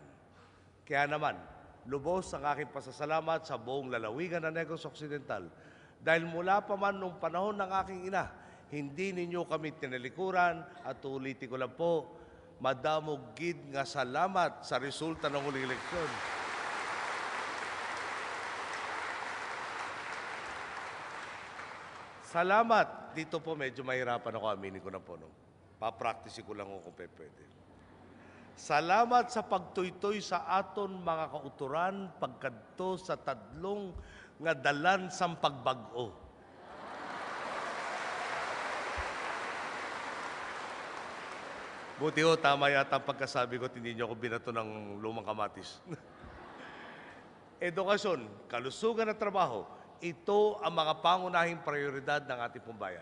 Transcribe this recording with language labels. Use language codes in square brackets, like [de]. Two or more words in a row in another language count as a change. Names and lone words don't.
[tl] Kaya naman, lubos ang aking pasasalamat sa buong lalawigan ng Negros Occidental dahil mula pa man nung panahon ng aking ina, hindi ninyo kami tinalikuran at ulitin ko lang po, [hil] madamog gid nga salamat [tl] sa resulta ng huling eleksyon. Salamat. Dito po medyo mahirapan ako, aminin ko na po. No? Papraktisi ko lang kung pwede. [hil] Salamat sa pagtuytoy sa aton mga kauturan pagkadto sa tadlong nga dalan sang pagbag-o. [tl] Buti ho, tama yata ang pagkasabi ko, hindi niyo ako binato ng lumang kamatis. Edukasyon, kalusugan at trabaho, ito ang mga pangunahing prioridad ng ating pambayan.